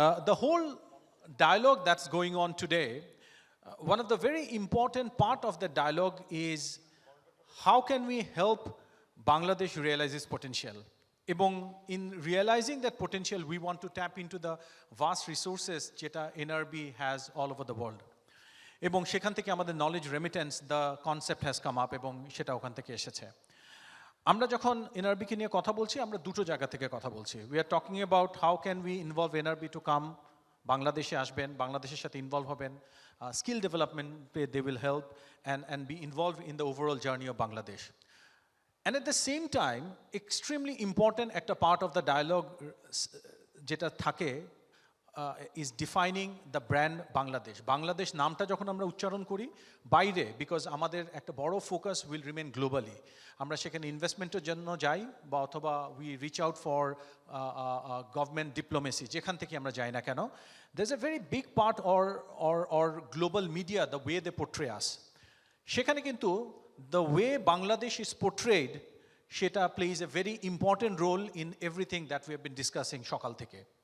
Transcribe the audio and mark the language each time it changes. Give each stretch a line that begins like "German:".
English: The whole dialogue that's going on today, one of the very important part of the dialogue is how can we help Bangladesh realize its potential?
Bangla: এবং
English: in realizing that potential, we want to tap into the vast resources
Bangla: যেটা
English: NRB has all over the world.
Bangla: এবং সেখান থেকে আমাদের
English: knowledge remittance, the concept has come up,
Bangla: এবং সেটা ওখান থেকে এসেছে. আমরা যখন NRB কে নিয়ে কথা বলছি, আমরা দুটো জায়গা থেকে কথা বলছি.
English: We are talking about how can we involve NRB to come,
Bangla: বাংলাদেশে আসবেন, বাংলাদেশের সাথে ইনভলভ হবেন,
English: skill development they will help, and be involved in the overall journey of Bangladesh. And at the same time, extremely important
Bangla: একটা
English: part of the dialogue
Bangla: যেটা থাকে
English: is defining the brand Bangladesh.
Bangla: Bangladesh নামটা যখন আমরা উচ্চারণ করি বাইরে,
English: because
Bangla: আমাদের একটা বড়
English: focus will remain globally.
Bangla: আমরা সেখানে ইনভেস্টমেন্টের জন্য যাই বা অথবা
English: we reach out for government diplomacy,
Bangla: যেখান থেকে আমরা যাই না কেন,
English: there's a very big part or global media, the way they portray us.
Bangla: সেখানে কিন্তু
English: the way Bangladesh is portrayed,
Bangla: সেটা
English: plays a very important role in everything that we have been discussing
Bangla: সকাল থেকে.